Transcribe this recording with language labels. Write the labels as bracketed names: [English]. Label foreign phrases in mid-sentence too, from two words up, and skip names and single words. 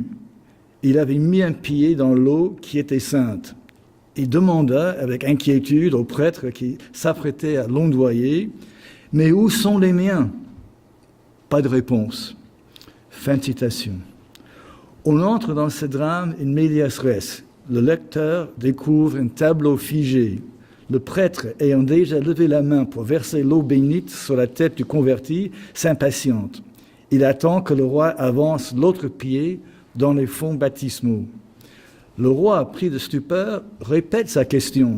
[French] Il avait mis un pied dans l'eau qui était sainte. Il demanda avec inquiétude au prêtre qui s'apprêtait à l'ondoyer, « Mais où sont les miens ?» Pas de réponse. Fin de citation. On entre dans ce drame [Latin] in medias res. [French] Le lecteur découvre un tableau figé, Le prêtre, ayant déjà levé la main pour verser l'eau bénite sur la tête du converti, s'impatiente. Il attend que le roi avance l'autre pied dans les fonds baptismaux. Le roi, pris de stupeur, répète sa question.